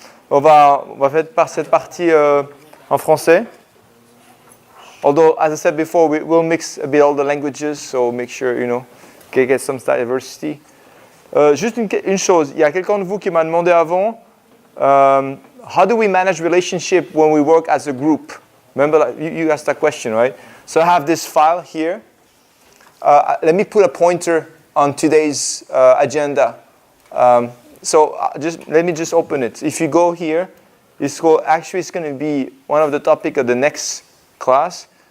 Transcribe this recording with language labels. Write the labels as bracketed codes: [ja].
[fr] On va faire par cette partie en français. [en] Although, as I said before, we'll mix a bit all the languages, so make sure, get some diversity. [fr] Juste une chose, il y a quelqu'un de vous qui m'a demandé avant, [en] how do we manage relationship when we work as a group? Remember, you asked that question, right? So I have this file here. Let me put a pointer on today's agenda. Let me just open it. If you go here, it's going to be one of the topics of the next class.